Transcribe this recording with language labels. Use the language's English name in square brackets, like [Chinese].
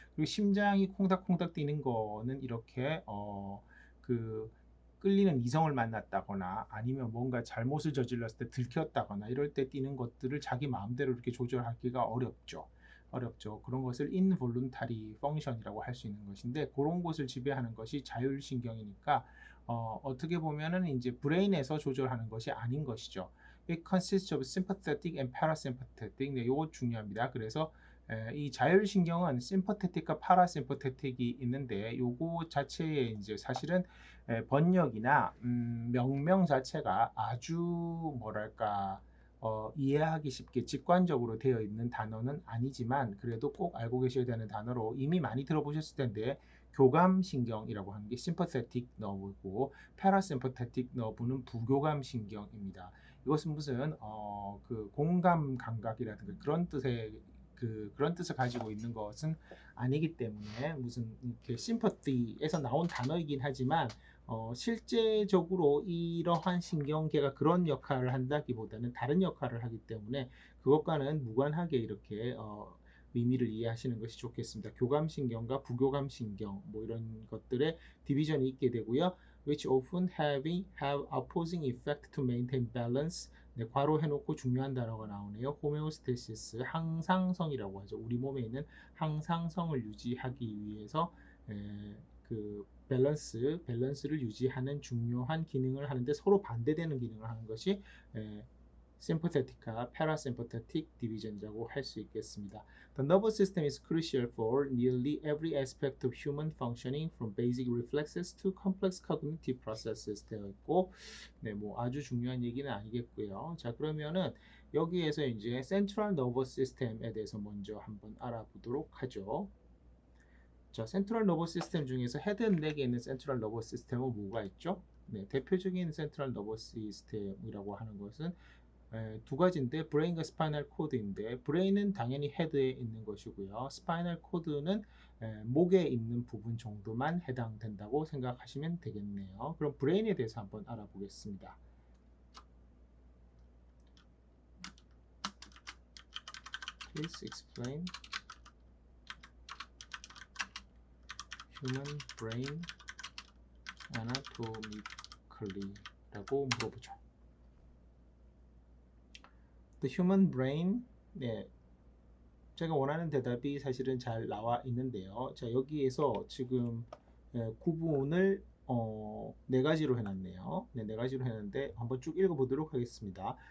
[Korean] 그리고 심장이 콩닥콩닥 뛰는 거는 이렇게 그 끌리는 이성을 만났다거나 아니면 뭔가 잘못을 저질렀을 때 들켰다거나 이럴 때 뛰는 것들을 자기 마음대로 이렇게 조절하기가 어렵죠. 그런 것을 involuntary function이라고 할 수 있는 것인데, 그런 것을 지배하는 것이 자율신경이니까 어떻게 보면은 이제 브레인에서 조절하는 것이 아닌 것이죠. [English] It consists of sympathetic and parasympathetic. [Korean] 네, 이거 중요합니다. 그래서 이 자율신경은 심퍼테틱과 파라심퍼테틱이 있는데, 요거 자체에 이제 사실은 번역이나 명명 자체가 아주 뭐랄까 이해하기 쉽게 직관적으로 되어 있는 단어는 아니지만, 그래도 꼭 알고 계셔야 되는 단어로 이미 많이 들어보셨을 텐데, 교감신경이라고 하는 게 심퍼테틱 너브고 파라심퍼테틱 너브는 부교감신경입니다. 이것은 무슨 그 공감 감각이라든가 그런 뜻을 가지고 있는 것은 아니기 때문에, 무슨 이렇게 심퍼티에서 나온 단어이긴 하지만 실제적으로 이러한 신경계가 그런 역할을 한다기보다는 다른 역할을 하기 때문에, 그것과는 무관하게 이렇게 의미를 이해하시는 것이 좋겠습니다. 교감신경과 부교감신경 뭐 이런 것들의 디비전이 있게 되고요. [English] which often have opposing effect to maintain balance. [Korean] 네, 괄호 해놓고 중요한 단어가 나오네요. 호메오스테시스, 항상성이라고 하죠. 우리 몸에 있는 항상성을 유지하기 위해서 그 밸런스를 유지하는 중요한 기능을 하는데, 서로 반대되는 기능을 하는 것이 sympathetic과 parasympathetic division이라고 할 수 있겠습니다. [English] The nervous system is crucial for nearly every aspect of human functioning, from basic reflexes to complex cognitive processes [Korean] 되어 있고, 뭐 아주 중요한 얘기는 아니겠고요. 자, 그러면은 여기에서 이제 central nervous system에 대해서 먼저 한번 알아보도록 하죠. 자, 센트럴 너버스 시스템 중에서 헤드 앤 넥에 있는 센트럴 너버스 시스템은 뭐가 있죠? 대표적인 센트럴 너버스 시스템이라고 하는 것은 두 가지인데, 브레인과 스파이널 코드인데, 브레인은 당연히 헤드에 있는 것이고요. 스파이널 코드는 목에 있는 부분 정도만 해당된다고 생각하시면 되겠네요. 그럼 브레인에 대해서 한번 알아보겠습니다. [English] Please explain human brain anatomically [Korean] 라고 물어보죠. [English] The human brain, [Korean] 제가 원하는 대답이 사실은 잘 나와 있는데요. 자, 여기에서 지금 구분을 네 가지로 해놨네요. 네 가지로 해놨는데 한번 쭉 읽어보도록 하겠습니다.